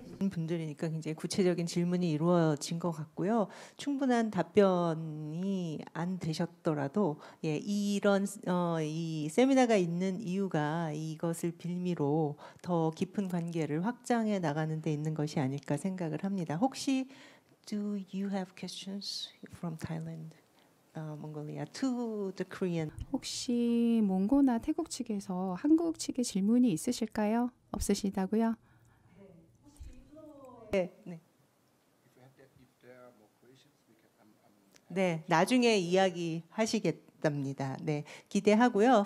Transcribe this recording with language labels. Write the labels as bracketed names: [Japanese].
[Korean] 분들이니까 굉장히 구체적인 질문이 이루어진 것 같고요. 충분한 답변이 안 되셨더라도 이런 이 세미나가 있는 이유가 이것을 빌미로 더 깊은 관계를 확장해 나가는 데 있는 것이 아닐까 생각을 합니다. 혹시 [English] do you have questions from Thailand, Mongolia to the Korean? [Korean] 혹시 몽고나 태국 측에서 한국 측에 질문이 있으실까요? 없으시다고요? 네, 나중에 이야기하시겠답니다. 네, 기대하고요.